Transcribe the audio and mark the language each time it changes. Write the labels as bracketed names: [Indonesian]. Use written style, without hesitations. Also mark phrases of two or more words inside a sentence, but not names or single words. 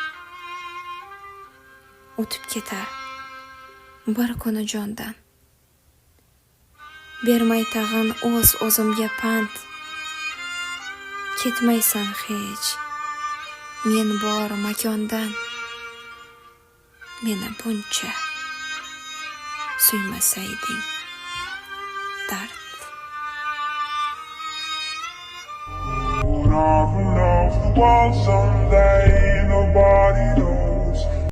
[Uzbek] O'tib ketar bir kuni jondan, bermay tag'in o'zimga pand. Ketmaysan hech men bor makondan, meni buncha suymasayding dard. [English] Off and off the wall someday, nobody knows.